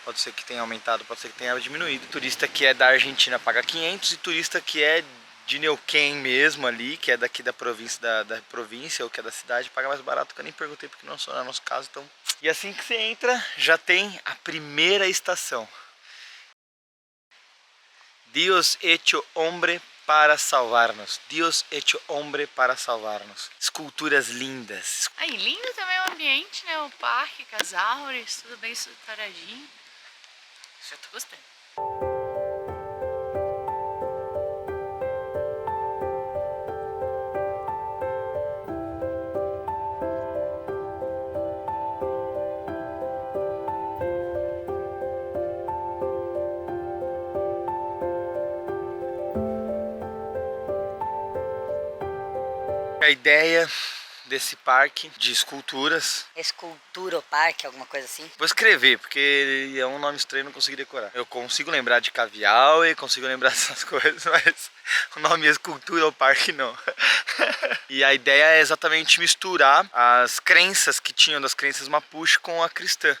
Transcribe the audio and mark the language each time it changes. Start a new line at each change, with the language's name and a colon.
Portuguese: Pode ser que tenha aumentado, pode ser que tenha diminuído. Turista que é da Argentina paga 500 e turista que é de Neuquén mesmo ali, que é daqui da província, da província ou que é da cidade, paga mais barato, que eu nem perguntei porque não é nosso caso, então. E assim que você entra, já tem a primeira estação.
Spanish: Dios hecho hombre para salvar-nos. Dios hecho hombre para salvar-nos.
Portuguese: Esculturas lindas. Aí, lindo também o ambiente, né? O parque, com as árvores, tudo bem estruturadinho. Já tô gostando. A ideia desse parque de esculturas. Escultura ou parque, alguma coisa assim? Vou escrever, porque é um nome estranho, não consegui decorar. Eu consigo lembrar de Cavial e consigo lembrar dessas coisas, mas o nome escultura ou parque não. E a ideia é exatamente misturar as crenças que tinham das crenças Mapuche com a cristã.